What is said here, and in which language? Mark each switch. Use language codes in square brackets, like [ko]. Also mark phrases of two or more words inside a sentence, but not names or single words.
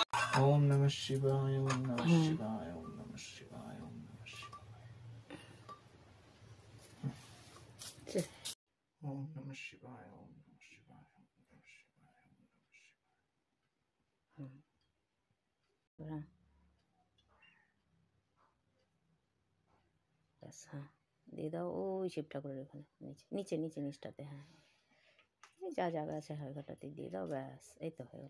[sa] ओम नमः शिवाय ओम नमः शिवाय ओम नमः शिवाय ओम नमः शिवाय ओम नमः शिवाय ओम नमः शिवाय ओम नमः शिवाय ओम नमः शिवाय। [bn] हाँ ব্যাস, হ্যাঁ দিয়ে দাও ওই শিব ঠাকুরের ওখানে নিচে নিচে নিচে নিচটাতে, হ্যাঁ এই যা জায়গা আছে হয় ঘটাতে দিয়ে দাও, ব্যাস এই তো হয়ে গেলো।